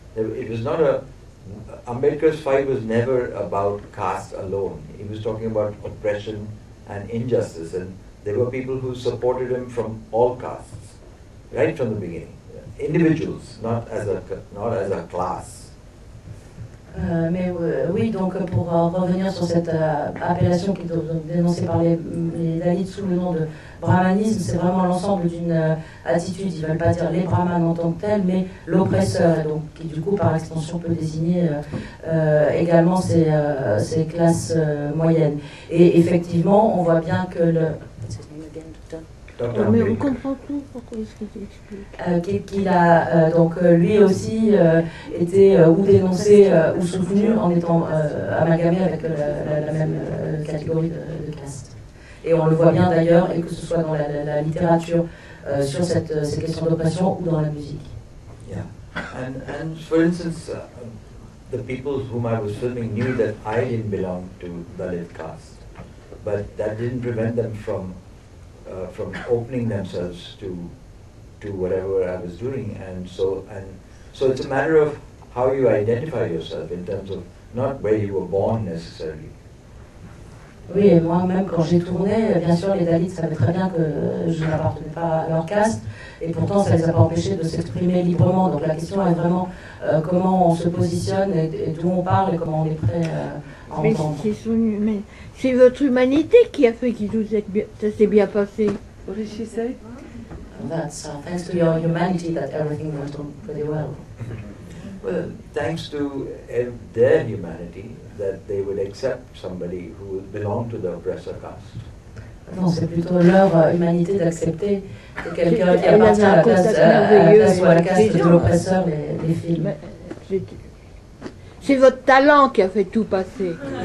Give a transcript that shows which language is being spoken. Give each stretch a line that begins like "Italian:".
English: It was not Ambedkar's fight was never about caste alone. He was talking about oppression and injustice, and there were people who supported him from all castes, right from the beginning. Individuals, not as a class.
French: Mais oui, donc pour revenir sur cette appellation qui est dénoncée par les Dalits sous le nom de brahmanisme, c'est vraiment l'ensemble d'une attitude. Ils ne veulent pas dire les brahmanes en tant que tels, mais l'oppresseur, donc qui du coup par extension peut désigner également ces classes moyennes. Et effectivement, on voit bien que mais on comprend tout, pourquoi est-ce qu'il t'explique qu'il a donc lui aussi été ou dénoncé ou soutenu en étant amalgamé avec la même catégorie de caste. Et on le voit bien d'ailleurs, et que ce soit dans la littérature sur ces questions d'oppression ou dans la musique.
English: Yeah, and for instance, the people whom I was filming knew that I didn't belong to Dalit caste, but that didn't prevent them from opening themselves to whatever I was doing, and so it's a matter of how you identify yourself in terms of not where you were born necessarily.
French: Oui, et moi-même, quand j'ai tourné, bien sûr, les Dalits savaient très bien que je n'appartenais pas à leur caste, et pourtant, ça ne les a pas empêchés de s'exprimer librement. Donc la question est vraiment comment on se positionne et d'où on parle et comment on est prêt à Mais entendre. c'est votre humanité qui a fait que ça s'est bien passé.
English: What did she say? That's thanks to your humanity that everything went on pretty well. Well, thanks to their humanity, that they would accept somebody who belonged to the oppressor caste.
French: Non, c'est plutôt leur humanité d'accepter que quelqu'un qui appartient à la caste ou à la caste de l'oppresseur les films. C'est votre talent qui a fait tout passer.